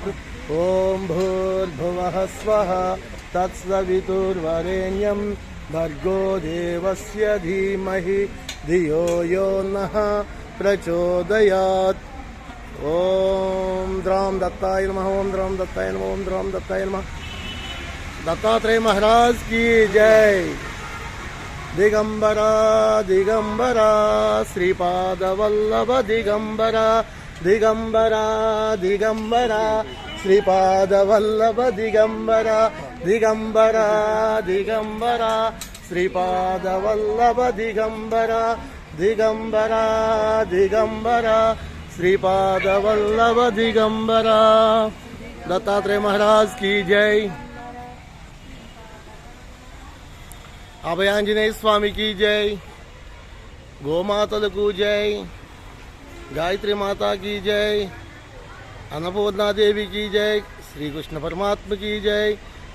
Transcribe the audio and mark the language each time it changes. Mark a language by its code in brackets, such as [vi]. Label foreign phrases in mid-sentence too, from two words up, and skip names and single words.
[sa] ఓం భూర్భువః స్వః తత్సవితుర్వరేణ్యం భర్గో దేవస్య ధీమహి ధియో యో నః ప్రచోదయాత్. ఓం ద్రాం దత్తాయ నమః. ఓం ద్రాం దత్తాయ నమః. ఓం ద్రాం దత్తాయ నమః. [hi] దత్తాత్రేయ మహారాజ్ की जय. दिगंबरा दिगंबरा श्रीपाद वल्लभ दिगंबरा दिगंबरा दिगंबरा श्रीपाद वल्लभ दिगंबरा दिगंबरा दिगंबरा श्रीपाद वल्लभ दिगंबरा दिगंबरा दिगंबरा श्रीपाद वल्लभ दिगंबरा. दत्तात्रेय महाराज की जय. [te] అభయాంజనేయ స్వామికి జై. గోమాతలకు జై. గాయత్రి మాతాకి జై. అన్నపూర్ణాదేవికి జై. శ్రీకృష్ణ పరమాత్మకి జై.